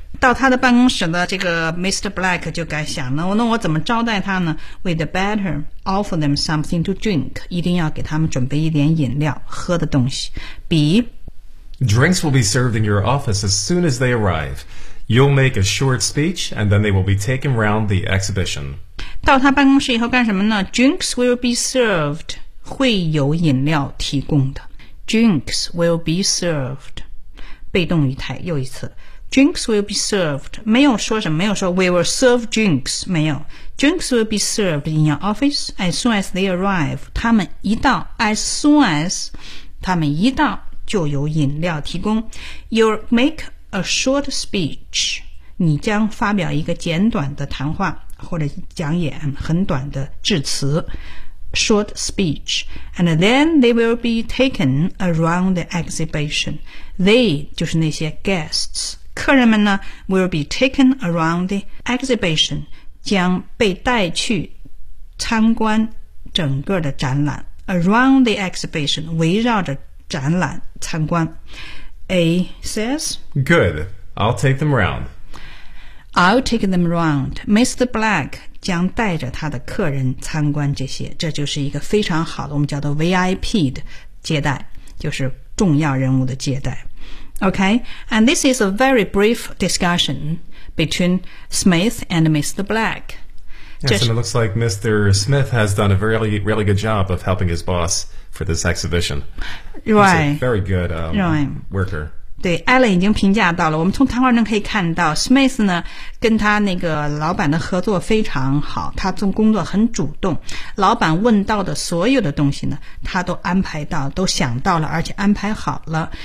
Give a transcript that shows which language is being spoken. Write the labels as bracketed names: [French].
[Chinese] 到他的办公室的这个 Mr. Black 就该想了，那我怎么招待他呢？ [English] We'd better offer them something to drink. [Chinese] 一定要给他们准备一点饮料，喝的东西。 [English] B. Drinks will be served in your office as soon as they arrive. You'll make a short speech, and then they will be taken round the exhibition. [Chinese] 到他办公室以后干什么呢？ [English] Drinks will be served. [Chinese] 会有饮料提供的。 [English] Drinks will be served. [Chinese] 被动语态又一次。 [English] Drinks will be served. [Chinese] 没有说什么没有说 [English] we will serve drinks. [Chinese] 没有。 [English] Drinks will be served in your office as soon as they arrive. [Chinese] 他们一到 [English] as soon as [Chinese] 他们一到就有饮料提供。 [English] You'll make a short speech. [Chinese] 你将发表一个简短的谈话或者讲演很短的致辞。 [English] short speech, and then they will be taken around the exhibition. [Chinese] They 就是那些 guests, 客人们呢 [English] will be taken around the exhibition, [Chinese] 将被带去参观整个的展览 [English] around the exhibition, [Chinese] 围绕着展览参观。 [English] A says, Good, I'll take them around. I'll take them around. Mr. [Chinese] Black 将带着他的客人参观这些，这就是一个非常好的，我们叫做 VIP 的接待，就是重要人物的接待。 [English] Okay, and this is a very brief discussion between Smith and Mr. Black. Yes, and it looks like Mr. Smith has done a really, really good job of helping his boss for this exhibition. Right. He's a very good worker. [Chinese] 对 ,Alan 已经评价到了，我们从谈话中可以看到 ,Smith 呢跟他那个老板的合作非常好，他做工作很主动，老板问到的所有的东西呢他都安排到，都想到了，而且安排好了。